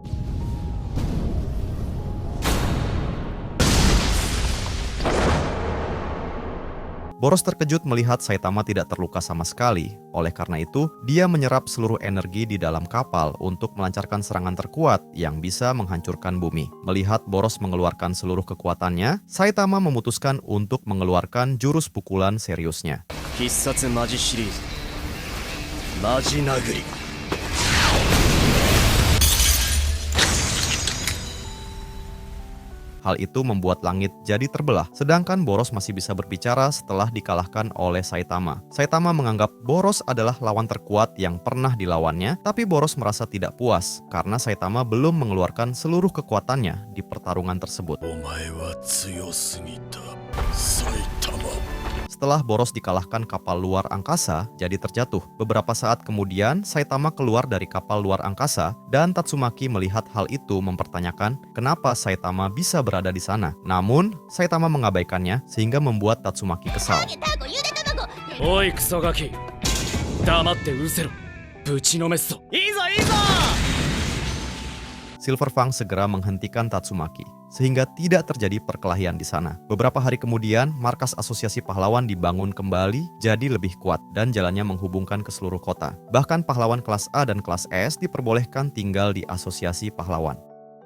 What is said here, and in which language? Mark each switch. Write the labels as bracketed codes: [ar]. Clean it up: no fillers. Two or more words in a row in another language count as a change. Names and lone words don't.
[id] Boros terkejut melihat Saitama tidak terluka sama sekali. Oleh karena itu, dia menyerap seluruh energi di dalam kapal untuk melancarkan serangan terkuat yang bisa menghancurkan bumi. Melihat Boros mengeluarkan seluruh kekuatannya, Saitama memutuskan untuk mengeluarkan jurus pukulan seriusnya. [ja] 必殺マジシリーズマジ殴り [id] Hal itu membuat langit jadi terbelah, sedangkan Boros masih bisa berbicara setelah dikalahkan oleh Saitama. Saitama menganggap Boros adalah lawan terkuat yang pernah dilawannya, tapi Boros merasa tidak puas karena Saitama belum mengeluarkan seluruh kekuatannya di pertarungan tersebut. [ja] お前は強すぎた埼玉 [id] Setelah Boros dikalahkan kapal luar angkasa jadi terjatuh. Beberapa saat kemudian, Saitama keluar dari kapal luar angkasa dan Tatsumaki melihat hal itu mempertanyakan kenapa Saitama bisa berada di sana. Namun, Saitama mengabaikannya sehingga membuat Tatsumaki kesal. [ja] おいクソガキ黙ってうせろぶちのめすぞいいぞいいぞ [id] Silverfang segera menghentikan Tatsumaki, sehingga tidak terjadi perkelahian di sana. Beberapa hari kemudian, markas asosiasi pahlawan dibangun kembali jadi lebih kuat dan jalannya menghubungkan ke seluruh kota. Bahkan pahlawan kelas A dan kelas S diperbolehkan tinggal di asosiasi pahlawan.